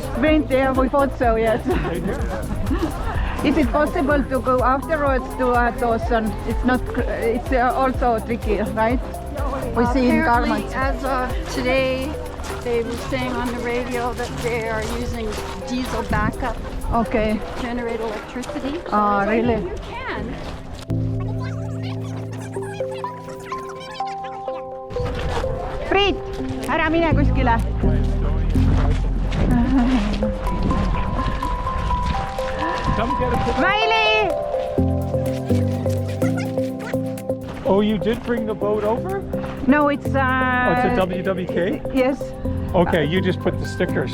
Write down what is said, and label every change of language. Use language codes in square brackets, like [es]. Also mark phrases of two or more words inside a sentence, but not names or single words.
[en] sprint, yeah, we thought so, yes. Is it possible to go afterwards to Dawson? It's not. It's also tricky, right? We see in Apparently, Garment. as of today, they were saying on the radio that they are using diesel backup Okay. to generate electricity. Ah, really? You can. [et] Priit, ära mine kuskile. [en] Come get a picture. Maili! Oh, you did bring the boat over? No, it's Oh, it's a WWK? Yes. Okay, you just put the stickers.